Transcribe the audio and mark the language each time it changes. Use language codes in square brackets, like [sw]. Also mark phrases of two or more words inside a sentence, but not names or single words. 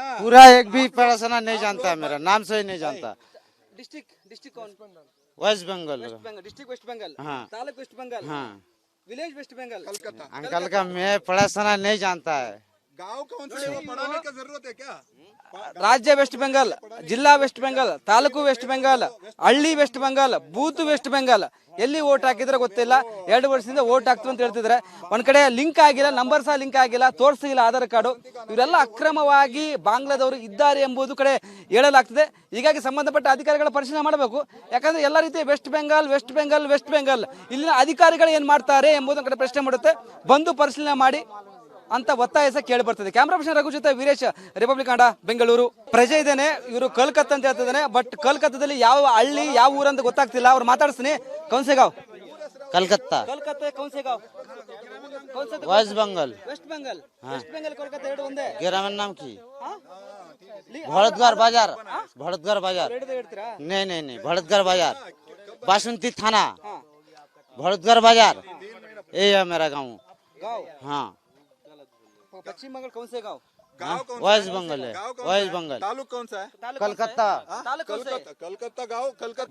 [hi] पूरा एक भी पढ़ाशना नहीं जानता है, मेरा नाम से ही नहीं जानता। डिस्ट्रिक्ट कौन? वेस्ट बंगाल, वेस्ट बंगाल, डिस्ट्रिक्ट वेस्ट बंगाल, हाँ। तालुक वेस्ट बंगाल, हाँ विलेज वेस्ट बंगाल. कलकत्ता अंकल का मैं पढ़ाशना नहीं जानता है। गांव कौन से हैं, वो पढ़ाने की जरूरत है क्या? [kn] ರಾಜ್ಯ ವೆಸ್ಟ್ ಬೆಂಗಾಲ್, ಜಿಲ್ಲಾ ವೆಸ್ಟ್ ಬೆಂಗಾಲ್, ತಾಲೂಕು ವೆಸ್ಟ್ ಬೆಂಗಾಲ್, ಹಳ್ಳಿ ವೆಸ್ಟ್ ಬೆಂಗಾಲ್, ಬೂತ್ ವೆಸ್ಟ್ ಬೆಂಗಾಲ್. ಎಲ್ಲಿ ವೋಟ್ ಹಾಕಿದ್ರೆ ಗೊತ್ತಿಲ್ಲ. 2 ವರ್ಷದಿಂದ ವೋಟ್ ಹಾಕ್ತೀವಿ ಅಂತ ಹೇಳ್ತಿದ್ರೆ, ಒಂದ್ ಕಡೆ ಲಿಂಕ್ ಆಗಿಲ್ಲ, ನಂಬರ್ ಸಹ ಲಿಂಕ್ ಆಗಿಲ್ಲ, ತೋರಿಸಿಲ್ಲ ಆಧಾರ್ ಕಾರ್ಡು. ಇವರೆಲ್ಲ ಅಕ್ರಮವಾಗಿ ಬಾಂಗ್ಲಾದವರು ಇದ್ದಾರೆ ಎಂಬುದು ಕಡೆ ಹೇಳಲಾಗ್ತದೆ. ಹೀಗಾಗಿ ಸಂಬಂಧಪಟ್ಟ ಅಧಿಕಾರಿಗಳ ಪರಿಶೀಲನೆ ಮಾಡಬೇಕು. ಯಾಕಂದ್ರೆ ಎಲ್ಲ ರೀತಿ ವೆಸ್ಟ್ ಬೆಂಗಾಲ್ ಇಲ್ಲಿನ ಅಧಿಕಾರಿಗಳು ಏನ್ ಮಾಡ್ತಾರೆ ಎಂಬುದನ್ನ ಕಡೆ ಪ್ರಶ್ನೆ ಮಾಡುತ್ತೆ. ಬಂದು ಪರಿಶೀಲನೆ ಮಾಡಿ ಅಂತ ಒತ್ತಾಯ ಸಹ ಕೇಳಿ ಬರ್ತದೆ. [en] camera person [kn] ರಘು ಜೊತೆ ವೀರೇಶ್, ರಿಪಬ್ಲಿಕ್ ಕನ್ನಡ, ಬೆಂಗಳೂರು. ಪ್ರಜೆ ಇದ್ದೇನೆ, ಇವರು ಕೋಲ್ಕತ್ತಾ ಅಂತ ಹೇಳ್ತಿದ್ದಾನೆ. ಬಟ್ ಕೋಲ್ಕತ್ತಾದಲ್ಲಿ ಯಾವ ಹಳ್ಳಿ ಯಾವ ಊರಂತ ಗೊತ್ತಾಗ್ತಿಲ್ಲ. ಅವ್ರು ಮಾತಾಡಿಸ್ತೀನಿ. ಕೌನ್ಸೆಗಾವ್, कलकत्ता, ಕೌನ್ಸೆಗಾವ್, वेस्ट बंगाल, ವೆಸ್ಟ್ ಬೆಂಗಾಲ್, ಕೋಲ್ಕತ್ತಾ ಎರಡು ಒಂದೇ. [hi] ग्रामीण नाम की [kn] ಹಾ? भरतगढ़ बाजार, भरतगढ़ बाजार, ಎರಡು ಹೇಳ್ತೀರಾ? [hi] नहीं, भरतगढ़ बाजार, बासंती थाना, भरतगढ़ बाजार, यही है मेरा गाँव। गाँव, हाँ, पश्चिम बंगाल, कौनसेगाव, गांव कौन सा वेस्ट है? बंगाल है, गांव कौन वेस्ट सा है? बंगाल, तालुक कौन सा है? कलकत्ता, कलकत्ता, कलकत्ता गांव, कलकत्ता